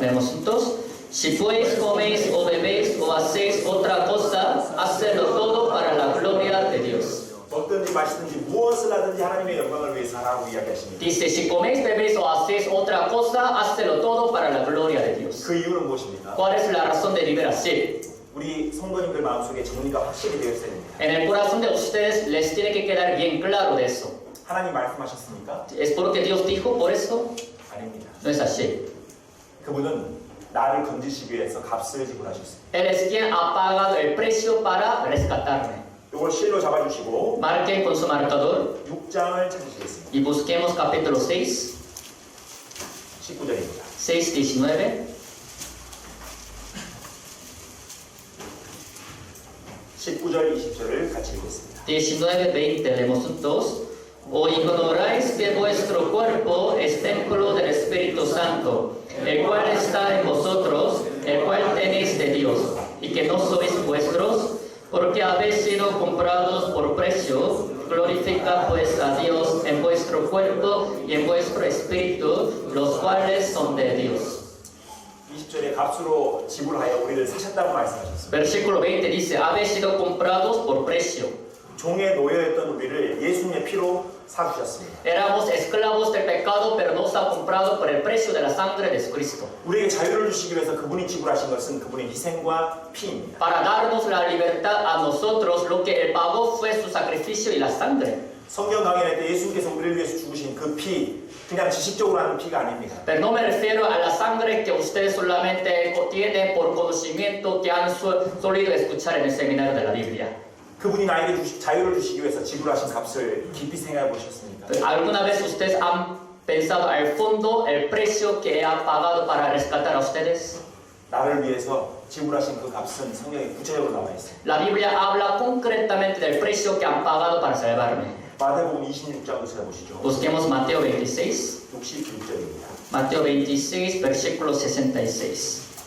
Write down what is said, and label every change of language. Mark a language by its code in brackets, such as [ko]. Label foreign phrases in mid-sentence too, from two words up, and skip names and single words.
[es] Leemos juntos. Si pues coméis o bebéis o hacéis otra cosa, hacedlo todo para la gloria de Dios. [ko] 먹든지 마시든지 무엇을 하든지 하나님의 영광을 위해서 하라고 이야기하십니다. [es] Dice, si coméis, bebéis o hacéis otra cosa, hacedlo todo para la gloria de Dios. [ko] 그 이유는 무엇입니까? [es] ¿Cuál es la razón de vivir así? [ko] 우리 성도님들 마음속에 정리가 확실히 되어 있어야 됩니다. [es] En el corazón de ustedes les tiene que quedar bien claro de eso. [ko] 하나님 말씀하셨습니까? [es] ¿Es porque Dios dijo por eso? [ko] 아닙니다. [es] No es así. [ko] 그분은 나를 건지시기 위해서 값을 지불하셨습니다. [es] Él es quien ha pagado el precio para rescatarme. [ko] 이걸 실로 잡아주시고 [es] Marquen con su marcador [ko] 6장을 찾으시겠습니다. [es] y busquemos capítulo 6, [ko] 19절입니다. [es] 6:19. [ko] 19절, 20절을 같이 읽겠습니다. [es] 19:20 leemos juntos. ¿O ignoráis que vuestro cuerpo es templo del Espíritu Santo, el cual está en vosotros, el cual tenéis de Dios, y que no sois vuestros? Porque habéis sido comprados por precio. Glorifica pues a Dios en vuestro cuerpo y en vuestro espíritu, los cuales son de Dios. [ko] 20절에 값으로 지불하여 우리를 사셨다고 말씀하셨습니다. [es] Versículo 20 dice, habéis sido comprados por precio. [ko] 종에 놓여있던 우리를 예수님의 피로 사주셨습니다. [es] Éramos esclavos del pecado, pero nos ha comprado por el precio de la sangre de Cristo. [ko] 우리에게 자유를 주시기 위해서 그분이 지불하신 것은 그분의 희생과 피입니다. [es] Para darnos la libertad a nosotros, lo que Él pagó fue su sacrificio y la sangre. [ko] 성경 강연할 때 예수님께서 우리를 위해서 죽으신 그 피, 그냥 지식적으로 하는 피가 아닙니다. [es] Pero no me refiero a la sangre que ustedes solamente tienen por conocimiento que han solido escuchar en el seminario de la Biblia. [ko] 그분이 나에게 자유를 주시기 위해서 지불하신 값을 깊이 생각해 보셨습니까? [es] ¿Alguna vez ustedes han pensado al fondo el precio que ha pagado para rescatar a ustedes? [ko] 나를 위해서 지불하신 그 값은 성경에 구체적으로 나와 있습니다. [es] La Biblia habla concretamente del precio que han pagado para salvarme. [ko] 마태복음 26장도 찾아보시죠. [es] Busquemos Mateo 26. [ko] 66절입니다. [es] Mateo 26, versículo 66.